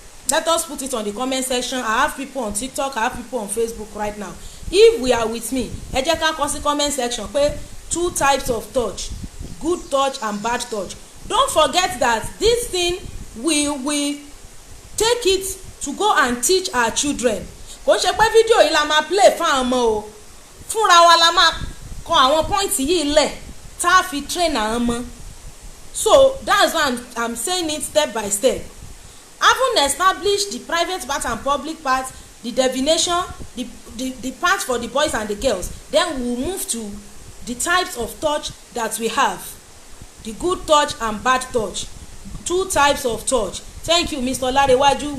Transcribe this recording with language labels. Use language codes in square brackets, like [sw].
[en] Let us put it on the comment section. I have people on TikTok, I have people on Facebook right now. If we are with me, ẹ jẹ́ ká kọ sí comment section pé 2 types of touch, good touch and bad touch. Don't forget that this thing we take it to go and teach our children. [yo] Kò ṣe pé fídíò yìí la máa play fún àwọn ọmọ o, fúnra wa la máa kọ àwọn point yìí lẹ̀ tá a fi train àwọn ọmọ. [en] So that's why I'm saying it step by step. Having established the private part and public part, the definition, the part for the boys and the girls, then we'll move to the types of touch that we have. The good touch and bad touch. 2 types of touch. Thank you, Mr. Larewaju.